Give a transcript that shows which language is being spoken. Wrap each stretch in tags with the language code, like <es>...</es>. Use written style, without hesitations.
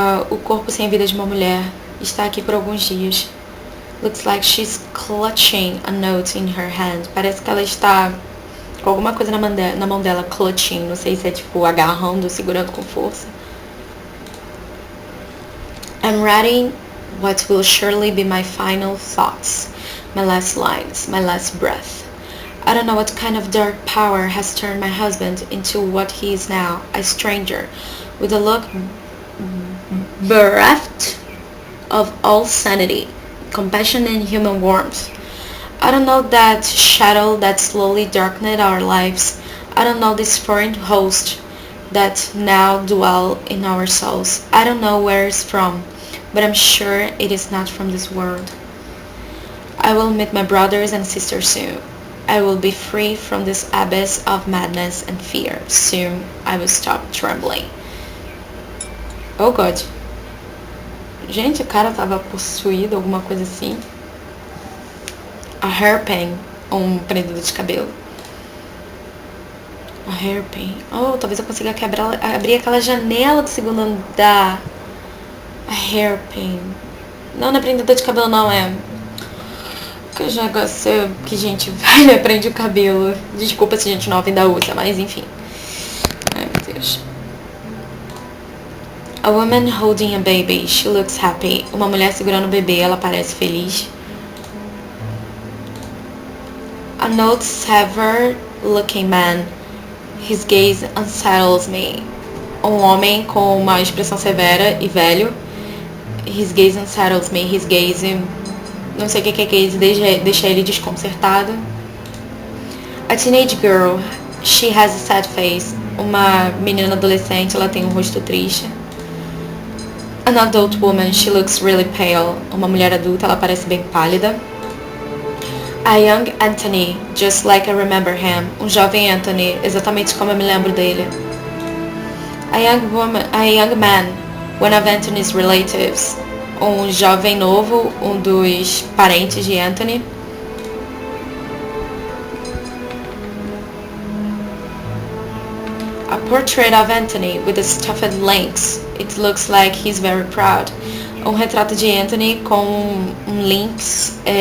<pt>O corpo sem vida de uma mulher está aqui por alguns dias.</pt> <en>Looks like she's clutching a note in her hand.</en> <pt>Parece que ela está com alguma coisa na mão dela, clutching. Não sei se é tipo agarrando, segurando com força.</pt> <en>I'm writing what will surely be my final thoughts, my last lines, my last breath. I don't know what kind of dark power has turned my husband into what he is now, a stranger, with a look bereft of all sanity, compassion and human warmth. I don't know that shadow that slowly darkened our lives. I don't know this foreign host that now dwell in our souls. I don't know where it's from, but I'm sure it is not from this world. I will meet my brothers and sisters soon. I will be free from this abyss of madness and fear. Soon I will stop trembling. Oh God.</en> <pt>Gente, o cara tava possuído, alguma coisa assim.</pt> <en>A hairpin,</en> <pt>um prendedor de cabelo.</pt> <en>A hairpin.</en> <pt>Oh, talvez eu consiga abrir aquela janela do segundo andar.</pt> <en>A hairpin.</en> <pt>Não é prendedor de cabelo, não, é Que negócio que gente velha prende o cabelo. Desculpa se gente nova ainda usa, mas enfim. Ai, meu Deus.</pt> <en>A woman holding a baby. She looks happy.</en> <pt>Uma mulher segurando o bebê, ela parece feliz.</pt> <en>A note severe looking man. His gaze unsettles me.</en> <pt>Um homem com uma expressão severa e velho.</pt> <en>His gaze unsettles me. His gaze...</en> <pt>Não sei o que é gaze, deixa ele desconcertado.</pt> <en>A teenage girl. She has a sad face.</en> <pt>Uma menina adolescente, ela tem um rosto triste.</pt> <en>An adult woman. She looks really pale.</en> <pt>Uma mulher adulta, ela parece bem pálida.</pt> <en>A young Anthony, just like I remember him.</en> <pt>Um jovem Anthony, exatamente como eu me lembro dele.</pt> <en>A young man, one of Anthony's relatives.</en> <pt>Um jovem novo, um dos parentes de Anthony.</pt> <en>A portrait of Anthony with a stuffed lynx. It looks like he's very proud.</en> <pt>Um retrato de Anthony com um lynx.</pt>